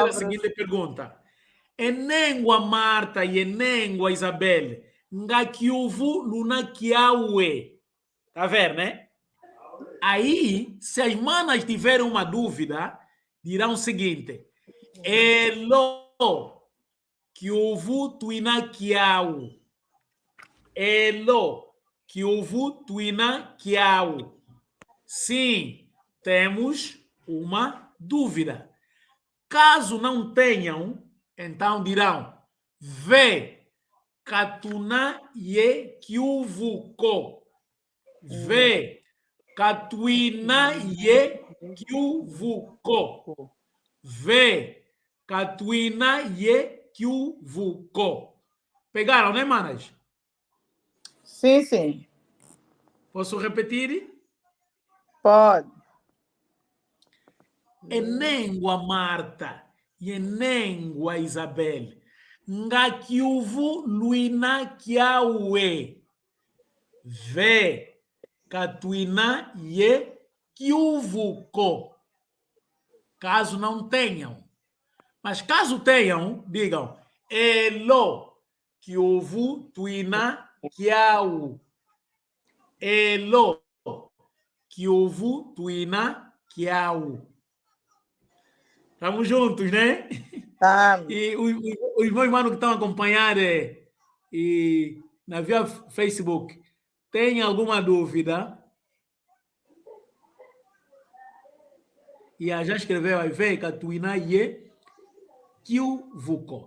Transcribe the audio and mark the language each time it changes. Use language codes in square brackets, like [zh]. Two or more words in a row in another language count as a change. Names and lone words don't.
[pt] fazer a seguinte pergunta. [kg] Enengua Marta e enengua Isabel, ngakiuvu luna kiawe. [pt] Tá vendo, né? Aí, se as manas tiverem uma dúvida, dirão o seguinte: [kg] Elo kiuvu tuina kiau. Elo kiuvu tuina kiau. [pt] Sim, temos uma dúvida. Caso não tenham, então dirão: [kg] Ve katuna ye kiuvuko. Ve katuina ye kiuvuko. Ve katuina ye kiuvuko. [pt] Pegaram, né, manas? Sim, sim. Posso repetir? Pode. [kg] Enengua Marta e enengua Isabel. Ngakiuvu luina kiawe. Ve katuina ye kiuvuko. [pt] Caso não tenham. Mas caso tenham, digam [kg] elo kiuvu tuina kiau. Elo kiuvu tuina kiau. [pt] Estamos juntos, né? Tá. E os meus irmãos que estão a acompanhar e na via Facebook, tem alguma dúvida? E já escreveu aí, [kg] vem, Catuinaie, Kiuvuko.